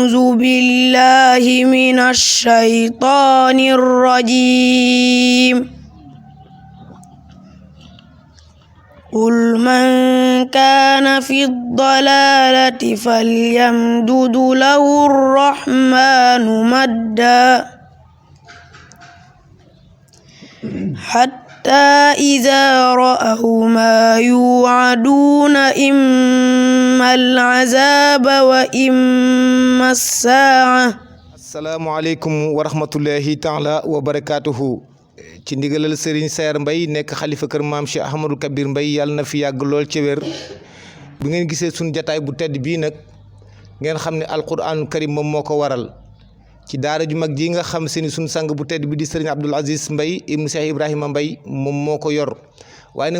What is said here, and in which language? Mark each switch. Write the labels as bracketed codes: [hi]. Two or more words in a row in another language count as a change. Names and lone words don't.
[ar] بالله من الشيطان الرجيم قل من كان في الضلالة فليمدد له الرحمن مدا حتى إذا رأوا ما يوعدون إما العذاب وإما الساعة. السلام عليكم ورحمة الله تعالى وبركاته. [wo] ci ndigalal Serigne Saer Mbaye nekk xalifa kër maam Cheikh Ahmadou Kabir Mbaye yàlla na fi yàgg lool ci wér. bu ngeen gisee suñu jataay bu tedd bii nag ngeen xam ne [ar] القرآن الكريم [wo] moom moo ko waral ci daara ju mag ji nga xam se ni suñu sang bu tedd bi di Serigne Abdoul Aziz Mbaye ibnu Cheikh Ibrahima Mbaye moom moo ko yor waaye nag